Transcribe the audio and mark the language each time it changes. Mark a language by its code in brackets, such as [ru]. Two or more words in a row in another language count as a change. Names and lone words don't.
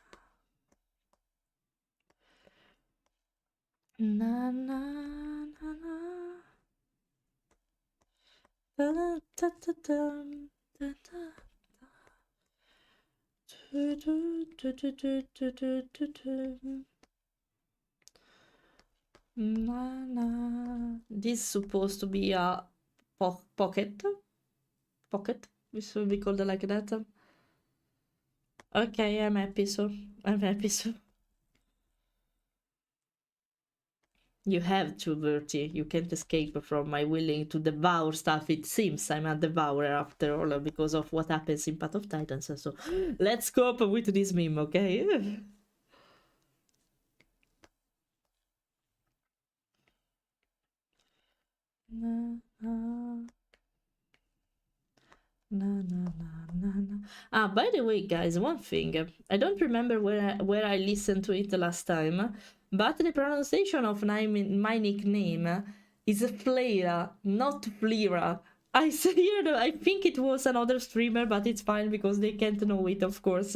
[en] Na na na na. Da da da da da da. Do do do do do do do do. Na na. This is supposed to be a pocket. Pocket. This should be called like that. Okay, I'm happy so. I'm happy so. You have to, Bertie. You can't escape from my willing to devour stuff. It seems I'm a devourer after all because of what happens in Path of Titans. So let's cope with this meme, okay? Na na na na na na. Ah, by the way, guys, one thing. I don't remember where I listened to it last time, but the pronunciation of my nickname is Fleira, not Fleira. I think it was another streamer, but it's fine because they can't know it, of course.